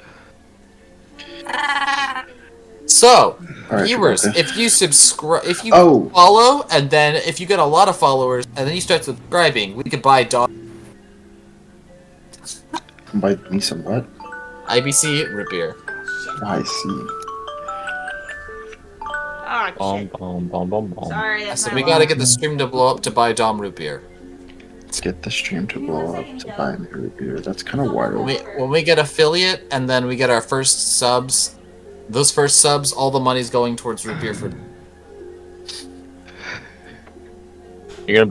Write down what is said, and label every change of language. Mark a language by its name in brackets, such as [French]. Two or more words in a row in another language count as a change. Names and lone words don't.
[English] So, Alright, viewers, Chewbacca. if you subscribe, if you Oh. follow, and then if you get a lot of followers, and then you start subscribing, we could buy dog Buy me some what? IBC root beer. I see. Ah, Bom, shit. bom, bom, bom, bom. Sorry, I that's said my we alarm. gotta get the stream to blow up to buy Dom root beer. Let's get the stream to blow up to buy me root beer. That's kind of When wild. we get affiliate, and then we get our first subs, those first subs, all the money's going towards root beer for. You're gonna blow